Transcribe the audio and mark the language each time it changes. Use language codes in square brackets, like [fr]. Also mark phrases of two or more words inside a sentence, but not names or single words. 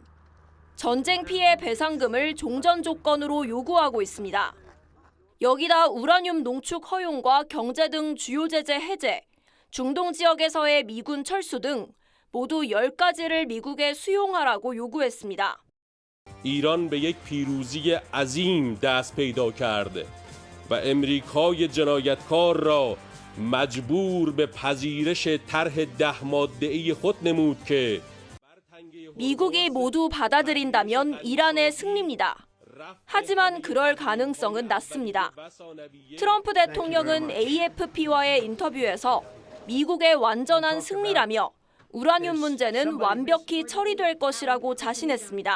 [ko] 전쟁 피해 배상금을 종전 조건으로 요구하고 있습니다. 여기다 우라늄 농축 허용과 경제 등 주요 제재 해제, 중동 지역에서의 미군 철수 등 모두 10가지를 미국에 수용하라고 요구했습니다. [fa] ایران به یک پیروزی عظیم دست پیدا کرد و امریکای جنایتکار را مجبور به پذیرش طرح 10 ماده‌ای خود نمود که [ko] 미국이 모두 받아들인다면 이란의 승리입니다. 하지만 그럴 가능성은 낮습니다. 트럼프 대통령은 AFP와의 인터뷰에서 미국의 완전한 승리라며 우라늄 문제는 완벽히 처리될 것이라고 자신했습니다.